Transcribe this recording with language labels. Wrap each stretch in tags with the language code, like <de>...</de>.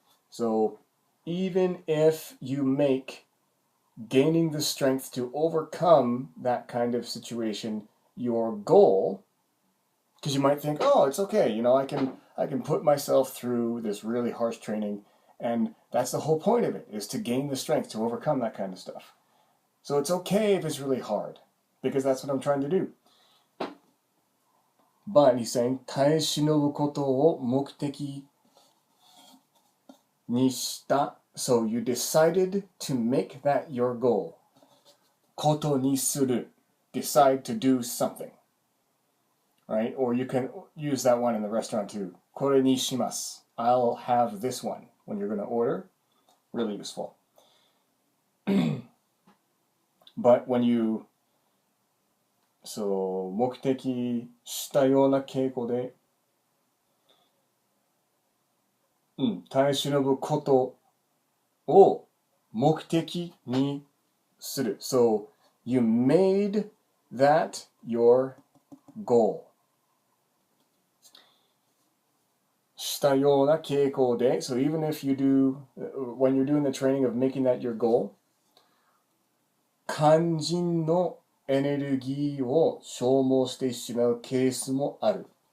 <en>So even if you make gaining the strength to overcome that kind of situation your goal, because you might think, oh, it's okay, I can put myself through this really harsh training, and that's the whole point of it, is to gain the strength to overcome that kind of stuff. So it's okay if it's really hard, because that's what I'm trying to do. But he's saying,</en> <ja>耐え忍ぶことを目的にした.</ja> <en>So you decided to make that your goal.</en> <ja>ことにする.</ja> <en>Decide to do something. Right? Or you can use that one in the restaurant too.</en> <ja>これにします.</ja> <en>I'll have this one when you're going to order. Really useful. But when you, so</en> <ja>目的したような傾向で、耐え忍ぶことを目的にする.</ja> <en>So you made that your goal.</en> <ja>したような傾向で.</ja> <en>So even if you do, when you're doing the training of making that your goal,</en> <ja>肝心のエネルギーを消耗してしまうケースもある.</ja>